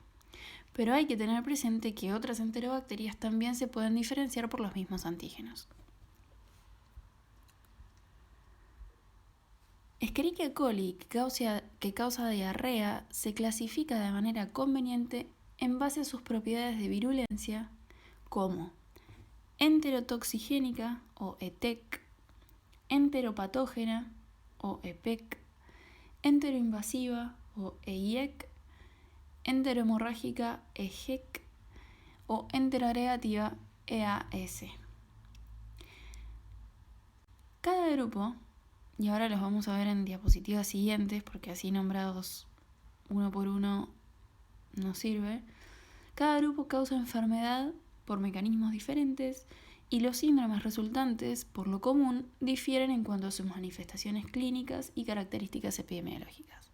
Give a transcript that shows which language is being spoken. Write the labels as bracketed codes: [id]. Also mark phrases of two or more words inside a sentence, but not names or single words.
[es] Pero hay que tener presente que otras enterobacterias también se pueden diferenciar por los mismos antígenos. Escherichia coli, que causa diarrea, se clasifica de manera conveniente en base a sus propiedades de virulencia como enterotoxigénica o ETEC, enteropatógena o EPEC, enteroinvasiva o EIEC, enterohemorrágica EGEC o enteroagregativa EAS. Cada grupo, y ahora los vamos a ver en diapositivas siguientes porque así nombrados uno por uno no sirve, cada grupo causa enfermedad por mecanismos diferentes y los síndromes resultantes, por lo común, difieren en cuanto a sus manifestaciones clínicas y características epidemiológicas.